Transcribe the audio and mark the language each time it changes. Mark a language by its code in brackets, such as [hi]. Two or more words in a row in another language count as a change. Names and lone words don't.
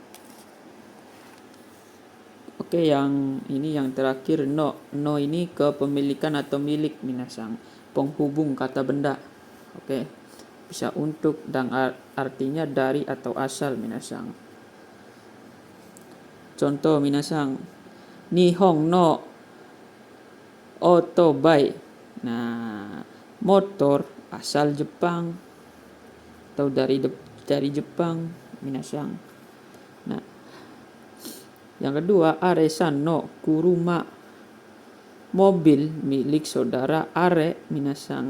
[id] Oke, yang ini yang terakhir no. No ini kepemilikan atau milik minasang. Penghubung kata benda. Oke. Bisa untuk dan artinya dari atau asal minasang. Contoh minasang. [ja] 日本のオートバイ. [id] Nah, motor asal Jepang atau dari Jepang minasang. Nah, yang kedua, [ja] アレさんの車. [id] Mobil milik saudara Are minasang.